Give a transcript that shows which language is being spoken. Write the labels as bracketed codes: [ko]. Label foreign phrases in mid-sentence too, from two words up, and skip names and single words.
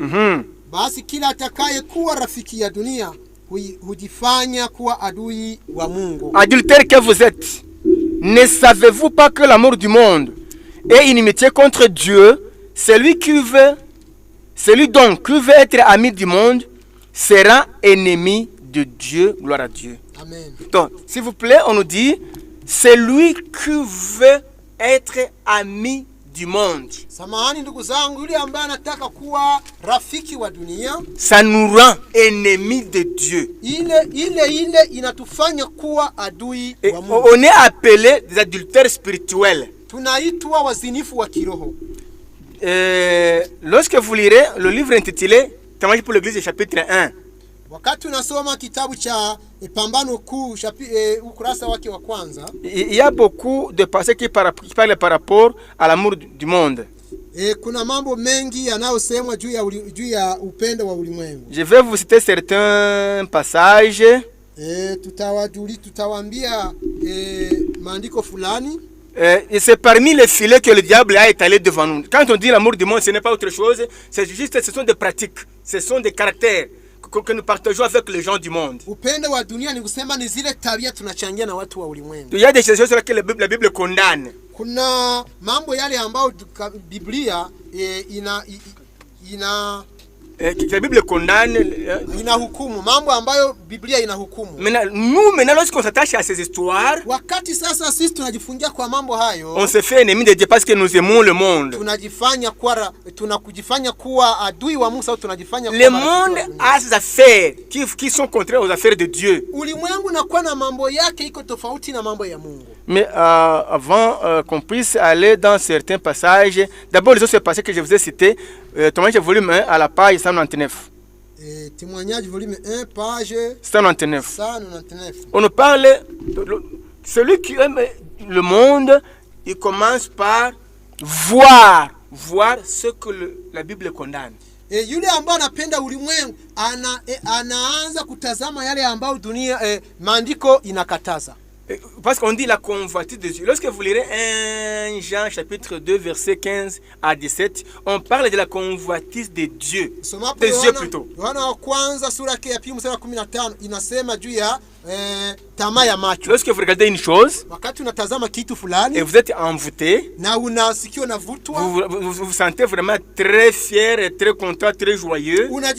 [sw] Basi kila atakaye kuwa rafiki ya dunia hujifanya kuwa adui wa Mungu. [fr] Adultère que vous êtes, ne savez-vous pas que l'amour du monde est inimitié contre Dieu? Celui donc qui veut être ami du monde sera ennemi de Dieu. Gloire à Dieu. Amen. Donc, s'il vous plaît, on nous dit, celui qui veut être ami du monde. [sw] Samahani ndugu zangu, yule ambaye anataka kuwa rafiki wa dunia, [fr] ça nous rend ennemis de Dieu. [sw] Ile inatufanya kuwa adui wa Mungu. [fr] On est appelé des adultères spirituels. [sw] Tunaitwa wazinifu wa kiroho. [fr] Lorsque vous lirez le livre intitulé Témoignage pour l'Église chapitre 1. [sw] Wakati unasoma kitabu cha Pambano Kuu ukurasa wake wa kwanza, [fr] il y a beaucoup de passages qui parlent par rapport à l'amour du monde. [sw] Kuna mambo mengi yanayosemwa juu ya upendo wa ulimwengu. [fr] Je vais vous citer certains passages. [sw] Tutawaambia maandiko fulani. [fr] Et c'est parmi les filets que le diable a étalé devant nous. Quand on dit l'amour du monde, ce n'est pas autre chose, c'est juste, ce sont des pratiques, ce sont des caractères que nous partageons avec les gens du monde. [sw] Upendo wa dunia ni kusema ni zile tabia tunachangia na watu wa ulimwengu. [fr] Il y a des choses que la Bible condamne. [sw] Kuna mambo yale ambayo Biblia [fr] la Bible condamne. [sw] Inahukumu mambo ambayo Biblia inahukumu. [fr] Maintenant, lorsqu'on s'attache à ces histoires, [sw] wakati sasa sisi tunajifungia kwa mambo hayo, [fr] on se fait ennemi de Dieu parce que nous aimons le monde. [sw] Tunakujifanya kuwa adui wa Mungu, sababu tunajifanya kuwa. [fr] Le monde a ses affaires qui sont contraires aux affaires de Dieu. [sw] Ulimwengu unakuwa na mambo yake iko tofauti na mambo ya Mungu. [fr] Mais avant qu'on puisse aller dans certains passages, d'abord les autres passages que je vous ai cités, Témoignage volume 1 à la page 199. Témoignage volume 1 page 199. On nous parle celui qui aime le monde, il commence par voir ce que la Bible condamne. [sw] Yule ambaye anapenda ulimwengu anaanza kutazama yale ambayo dunia maandiko inakataza. [fr] Parce qu'on dit la convoitise de Dieu. Lorsque vous lirez 1 Jean chapitre 2 verset 15 à 17, on parle de la convoitise de Dieu. Des yeux plutôt. Lorsque vous regardez une chose et vous êtes envoûté, vous vous sentez vraiment très fier et très content, très joyeux.